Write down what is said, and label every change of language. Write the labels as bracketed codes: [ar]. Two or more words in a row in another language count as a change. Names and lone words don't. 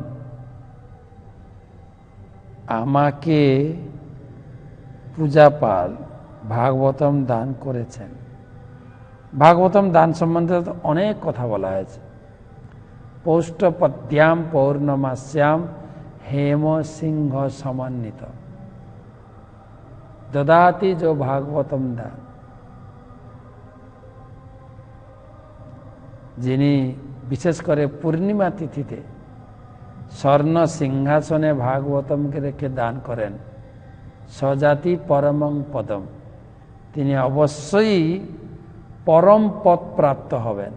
[bn] আমাকে পূজা পাল ভাগবতম দান করেছেন। ভাগবতম দান সম্বন্ধে অনেক কথা বলা হয়েছে। [sa] পৌষ্ঠপদ্যাম পৌর্ণমাস্যাম হেম সিংহ সমন্বিত। ददाति जो भागवतम दा, [bn] যিনি বিশেষ করে পূর্ণিমা তিথিতে স্বর্ণ সিংহাসনে ভাগবতমকে রেখে দান করেন, [sa] স্বজাতি পরমং পদম, [bn] তিনি অবশ্যই পরম পদ প্রাপ্ত হবেন।